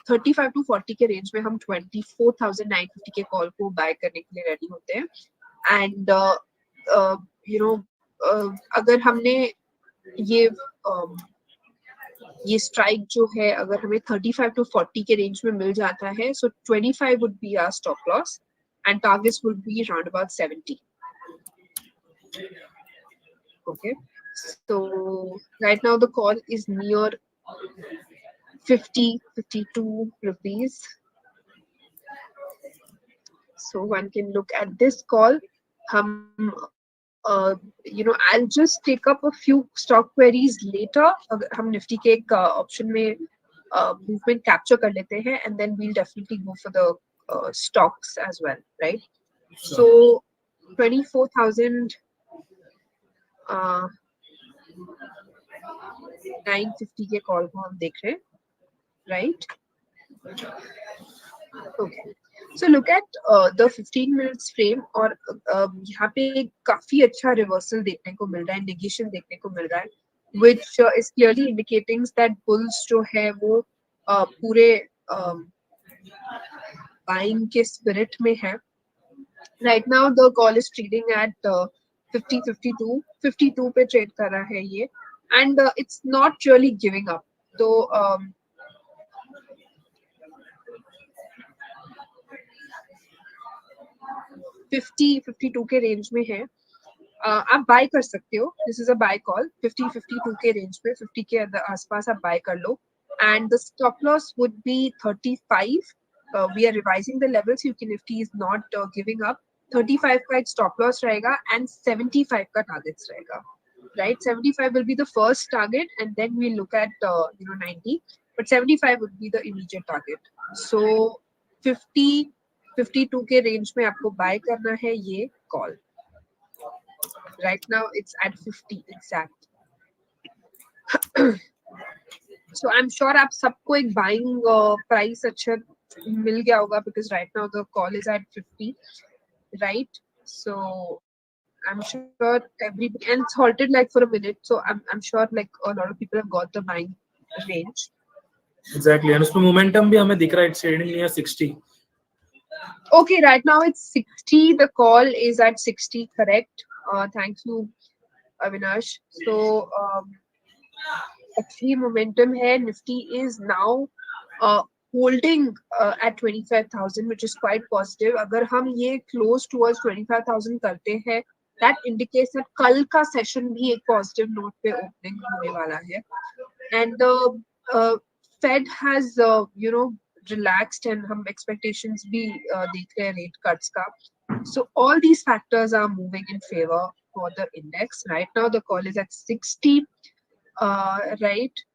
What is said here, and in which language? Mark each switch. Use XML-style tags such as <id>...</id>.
<hi>35 to 40 के range में हम 24,950 के call को buy करने के लिए ready होते हैं. And you know अगर हमने ये स्ट्राइक जो है अगर हमें 35 to 40 के रेंज में मिल जाता है,</hi> <en>so 25 would be our stop loss and targets would be around about 70. Okay, so right now the call is near 52 rupees. So one can look at this call. I'll just take up a few stock queries later.</en> <hi>हम Nifty के एक option में movement capture कर लेते हैं</hi> <en>and then we'll definitely go for the stocks as well,</en> <hi>right?</hi> <en>Sure.</en> <hi>So 24,950 के call को हम देख रहे हैं, right? Okay.</hi> <en>So look at the 15 minutes frame</en> <hi>और यहाँ पे काफी अच्छा reversal देखने को मिल रहा है, negation देखने को मिल रहा है,</hi> <en>which is clearly indicating that bulls</en> <hi>जो है वो पूरे buying के spirit में है.</hi> <en>Right now the call is trading at 52</en> <hi>पे trade कर रहा है ये,</hi> <en>and it's not really giving up.</en> <hi>तो 52 के रेंज में है. आप बाय कर सकते हो.</hi> <en>This is a buy call.</en> <hi>52 के रेंज पे 50 के आसपास आप बाय कर लो.</hi> <en>And the stop loss would be 35. We are revising the levels क्योंकि Nifty is not giving up.</en> <hi>35 का एक स्टॉप लॉस रहेगा एंड 75 का टारगेट्स रहेगा, right?</hi> <en>75 will be the first target and then we'll look at 90, but 75 would be the immediate target.</en> <hi>So 52 के range में आपको bye करना है ये call.</hi> <en>Right now it's at 50 exact. So I'm sure</en> <hi>आप सबको एक buying price अच्छा मिल गया होगा</hi> <en>because right now the call is at 50, right? So I'm sure everybody, and it's halted like for a minute, so I'm sure like a lot of people have got the buying range. Exactly, and</en> <hi>उसमें momentum भी हमें दिख रहा है,</hi> <en>it's trading near 60. Okay, right now it's 60. The call is at 60, correct? Thank you, Avinash. So actually momentum hai. Nifty is now holding at 25,000, which is quite positive.</en> <hi>अगर हम ये close towards 25,000 करते हैं, that indicates that कल का session भी एक positive note पे opening होने वाला है.</hi> <en>And the Fed has relaxed and</en> <hi>हम expectations भी देख रहे हैं rate cuts का.</hi> <en>So all these factors are moving in favor for the index. Right now the call is at 60, right?</en>